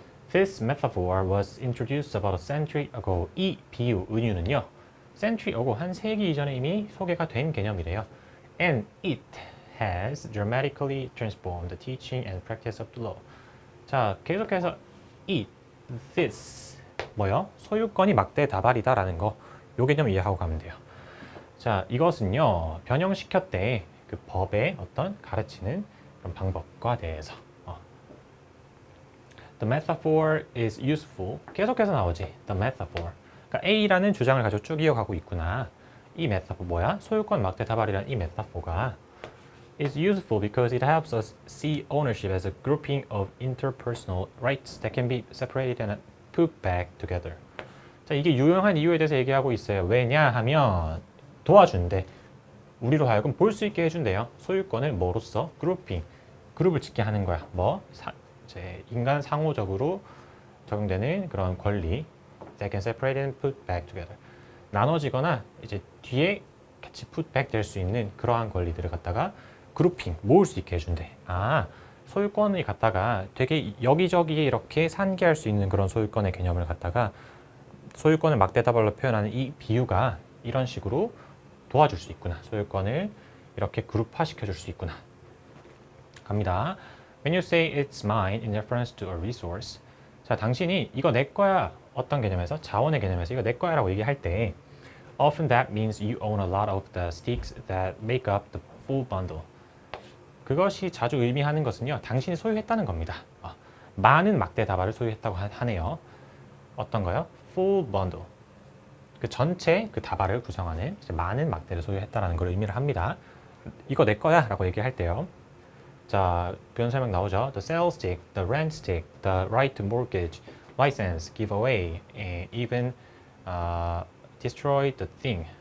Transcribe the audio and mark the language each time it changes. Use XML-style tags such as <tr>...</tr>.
<en>This metaphor was introduced about a century ago.</en> <ko>이 비유, 은유는요,</ko> <en>century ago,</en> <ko>한 세기 이전에 이미 소개가 된 개념이래요.</ko> <en>And it has dramatically transformed the teaching and practice of the law.</en> <ko>자, 계속해서 this, 뭐요? 소유권이 막대다발이다라는 거, 요 개념 이해하고 가면 돼요. 자, 이것은요, 변형시켰대. 그 법의 어떤 가르치는 그런 방법과 대해서.</ko> <en>The metaphor is useful.</en> <ko>계속해서 나오지.</ko> <en>The metaphor.</en> <ko>그러니까 A라는 주장을 가지고 쭉 이어가고 있구나. 이 metaphor 뭐야? 소유권 막대다발이라는 이 metaphor가</ko> <en>is useful because it helps us see ownership as a grouping of interpersonal rights that can be separated and put back together.</en> <ko>자, 이게 유용한 이유에 대해서 얘기하고 있어요. 왜냐하면 도와준대. 우리로 하여금 볼 수 있게 해준대요. 소유권을 뭐로써? 그룹을 짓게 하는 거야. 이제 인간 상호적으로 적용되는 그런 권리,</ko> <en>that can separate and put back together.</en> <ko>나눠지거나 이제 뒤에 같이</ko> <en>put back</en> <ko>될 수 있는 그러한 권리들을 갖다가 모을 수 있게 해준대. 소유권을 갖다가 되게 여기저기 이렇게 산계할 수 있는 그런 소유권의 개념을 갖다가 소유권을 막대다발로 표현하는 이 비유가 이런 식으로 도와줄 수 있구나. 소유권을 이렇게 그룹화시켜줄 수 있구나. 갑니다.</ko> <en>When you say it's mine in reference to a resource.</en> <ko>자, 당신이 이거 내 거야. 어떤 개념에서? 자원의 개념에서 이거 내 거야 라고 얘기할 때</ko> <en>often that means you own a lot of the sticks that make up the full bundle.</en> <ko>그것이 자주 의미하는 것은요, 당신이 소유했다는 겁니다. 많은 막대다발을 소유했다고 하네요. 어떤 거요?</ko> <en>full bundle.</en> <ko>그 전체 그 다발을 구성하는 많은 막대를 소유했다라는 걸 의미를 합니다. 이거 내 거야 라고 얘기할 때요. 자, 표현 설명 나오죠.</ko> <en>The sales stick, the rent stick, the right to mortgage, license, giveaway, and even destroy the thing.</en>